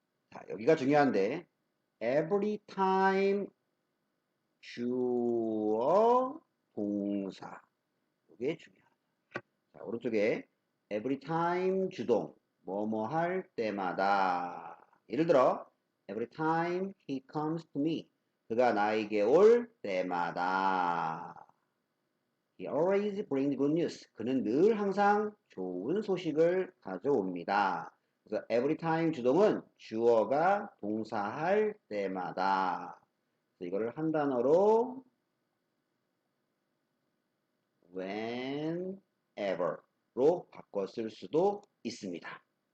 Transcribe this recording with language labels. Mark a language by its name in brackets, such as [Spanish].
[Korean] 자, 여기가 중요한데, every time 주어 동사. 이게 중요하다. 자, 오른쪽에 every time 주동. 뭐뭐 할 때마다. 예를 들어, [English] every time he comes to me. [Korean] 그가 나에게 올 때마다. [English] He always brings good news. [Korean] 그는 늘 항상 좋은 소식을 가져옵니다. 그래서 every time 주동은 주어가 동사할 때마다. 그래서 이거를 한 단어로 whenever로 바꿔 쓸 수도 있습니다.